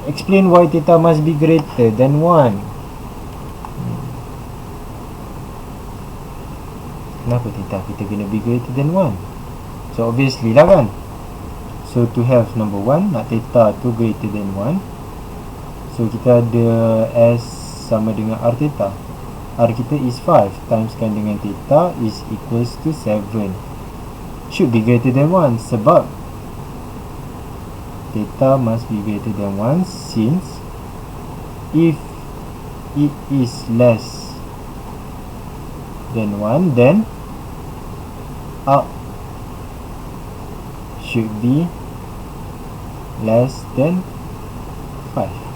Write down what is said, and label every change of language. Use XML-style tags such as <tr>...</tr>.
<en>Explain why theta must be greater than 1.</en> <ms>Kenapa theta kita kena</ms> <en>be greater than 1? So obviously</en> <ms>lah kan.</ms> <en>So to have number 1,</en> <ms>nak</ms> <en>theta tu greater than 1.</en> <ms>So kita ada S sama dengan R theta. R kita is 5 timeskan dengan theta</ms> <en>is equals to</en> <ms>7.</ms> <en>Should be greater than 1</en> <ms>sebab</ms> <en>theta must be greater than 1, since if it is less than 1 then arc should be less than 5.</en>